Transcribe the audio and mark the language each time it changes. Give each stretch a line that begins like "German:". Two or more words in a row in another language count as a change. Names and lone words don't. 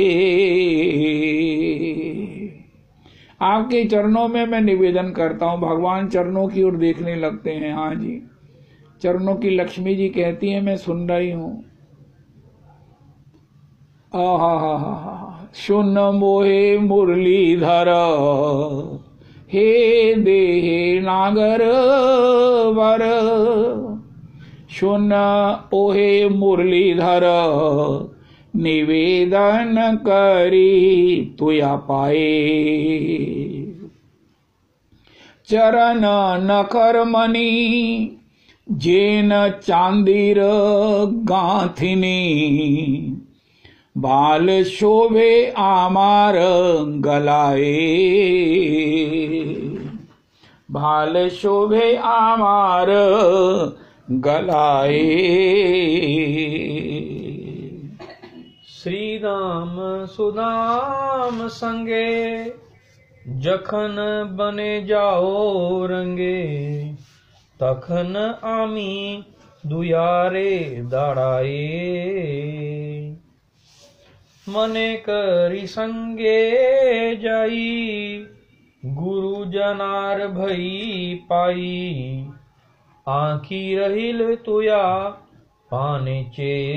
Hindi: आपके चरणों में मैं निवेदन करता हूं। भगवान चरणों की ओर देखने लगते हैं। हाँ जी, चरणों की लक्ष्मी जी कहती है मैं सुन रही हूं।
Bangla: শুন মোহে মুরলীধর, হে দেহে নাগর বর, শুন ওহে মুরলীধর, নিবেদন করি তুয়া পায়। চরণ নখর মণি, যেন চাঁদের গাঁথনি, ভাল শোভে আমার গলায়। ভাল শোভে আমার গলায়। শ্রীদাম সুদাম সঙ্গে, যখন বনে যাও রঙ্গে, তখন আমি দুয়ারে দাঁড়ায়ে। মনে করি সঙ্গে যাই, গুরু জনার ভয় পাই, আঁখি রহিল তুয়া পানে চে।